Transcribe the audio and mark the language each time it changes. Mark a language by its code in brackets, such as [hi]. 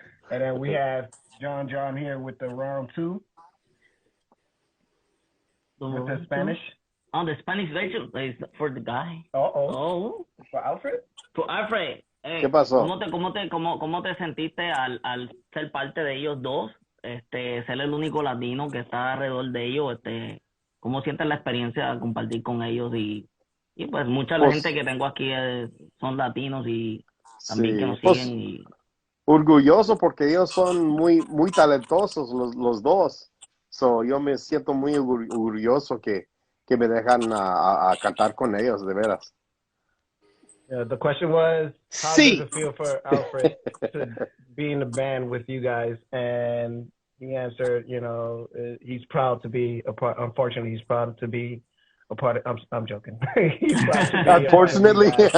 [en] And then we have John here with the round 2. With the Spanish. Oh, the Spanish version is for the guy. Oh. For Alfred? For Alfred. [es] ¿Qué pasó? ¿Cómo te sentiste al ser parte de ellos dos? Ser el único latino que está alrededor de ellos. ¿Cómo sientes la experiencia de compartir con ellos? Y pues mucha la gente que tengo aquí son latinos y también que nos siguen. Orgulloso porque ellos son muy talentosos los dos. So, yo me siento muy orgulloso que me dejan a cantar con ellos, de veras. [en] The question was, how does it feel for Alfred to be in the band with you guys? And he answered, he's proud to be a part. Unfortunately, he's proud to be a part of. I'm joking. Unfortunately.